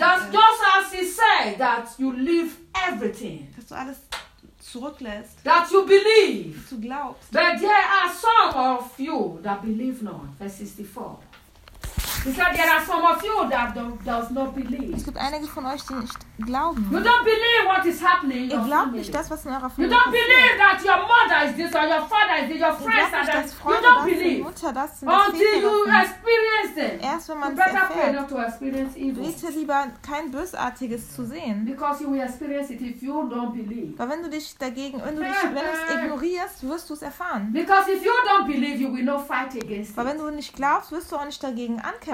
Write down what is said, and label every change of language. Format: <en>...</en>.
<en>That's just as he said that you leave everything.</en> <de>Dass du alles zurücklässt.</de> <en>That you believe.</en> <de>Dass du glaubst.</de> <en>But there are some of you that believe not. Verse 64. He said there are some of you that does not believe.</en> <de>Es gibt einige von euch, die nicht glauben.</de> <en>You don't believe what is happening.</en> <de>Ihr glaubt nicht das, was in eurer Familie.</de> <en>You don't believe that your mother is this or your father is this, your friends are that. You don't believe.</en> <de>Das</de> <en>until you experience it.</en> <de>Erst wenn man es erfährt.</de> <en>You better pray not to experience evil.</en> <de>Bitte lieber kein Bösartiges zu sehen.</de> <en>Because you will experience it if you don't believe.</en> <de>Weil wenn du dich dagegen, wenn du es ignorierst, wirst du es erfahren.</de> <en>Because if you don't believe, you will not fight against it.</en> <de>Weil wenn du nicht glaubst, wirst du auch nicht dagegen ankämpfen.</de>